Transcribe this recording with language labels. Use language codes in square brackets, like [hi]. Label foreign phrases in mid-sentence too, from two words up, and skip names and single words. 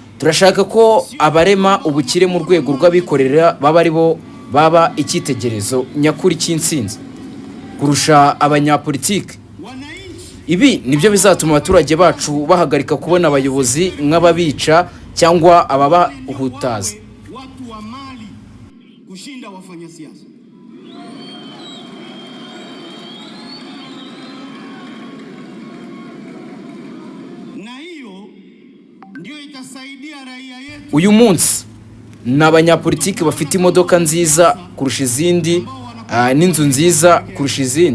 [rw] turashaka ko abarema ubukire mu rwego rw'abikorera baba ari bo baba icyitegerezo nyakuri cy'intsinzi kurusha abanyapolitike. Ibi nibyo bizatuma abaturage bacu bahagarika kubona abayobozi nk'ababica cyangwa ababahutaza. [sw] Watu wa mali kushinda wafanya siasa. Na hiyo ndio itasaidia raia yetu. [rw] Uyu munsi n'abanyapolitike bafite imodoka nziza kurusha izindi n'inzu nziza kurusha izindi.